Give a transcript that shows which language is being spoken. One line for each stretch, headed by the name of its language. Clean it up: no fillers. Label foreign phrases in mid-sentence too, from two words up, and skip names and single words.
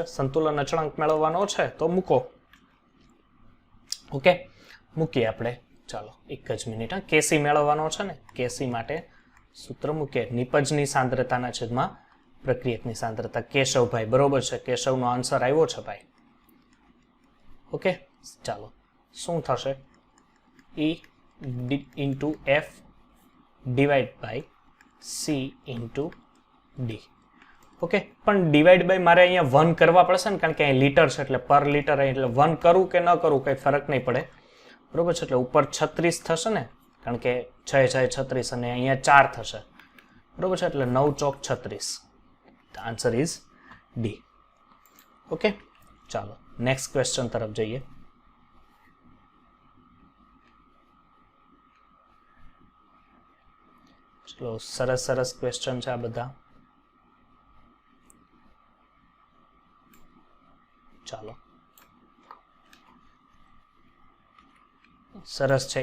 Gujarati: સંતુલન અચળાંક મેળવવાનો છે તો મૂકો. ઓકે, મૂકીએ આપણે. ચાલો એક જ મિનિટ. કેસી મેળવવાનો છે ને, કેસી માટે સૂત્ર મૂકીએ. નિપજની સાંદ્રતાના છેદમાં પ્રક્રિયકની સાંદ્રતા. કેશવભાઈ બરોબર છે, કેશવનો આન્સર આવ્યો છે ભાઈ. ઓકે, ચાલો શું થશે?
English: E into F divided by C into D.
Gujarati: ઓકે, પણ
English: divide by
Gujarati: મારે અહીંયા 1 કરવા પડશે ને, કારણ કે અહીં લીટર છે એટલે પર લીટર, એટલે 1 કરું કે ન કરું કંઈ ફરક નહીં પડે. બરોબર છે, એટલે ઉપર 36 થશે ને, કારણ કે 6 6 36 અને અહીંયા 4 થશે. બરોબર છે, એટલે 9 ચોક 36.
English: The answer is D.
Gujarati: ઓકે, ચાલો
English: next question
Gujarati: તરફ જઈએ. ચલો સરસ સરસ ક્વેશ્ચન છે આ બધા. ચાલો સરસ છે.